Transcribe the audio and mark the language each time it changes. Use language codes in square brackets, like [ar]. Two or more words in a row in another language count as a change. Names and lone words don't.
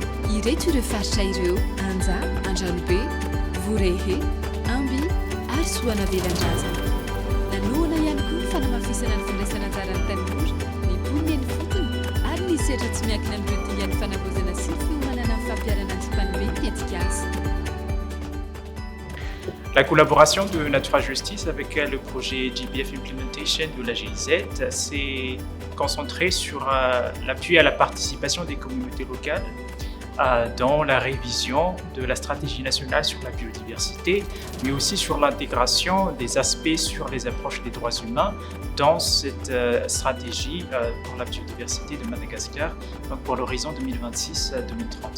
[mg] Ireto ireo faritra ireo: Anja, Andranobe, Vorehe, Amby ary Soanavelandrazana. Nanoana ihany koa ny fanamafisana ny findraisana anjaran'ny tanora, ny poniny ny fotony ary ny setra tsy miankina amin'ireo dingan'ny fanavozana sy ny fiomanana amin'ny fampiarana ny Spanbe tetikasa. [fr] La collaboration de Natural Justice avec le projet GBF Implementation de la GIZ s'est concentrée sur l'appui à la participation des communautés locales dans la révision de la stratégie nationale sur la biodiversité, mais aussi sur l'intégration des aspects sur les approches des droits humains dans cette stratégie pour la biodiversité de Madagascar, donc pour l'horizon 2026-2030.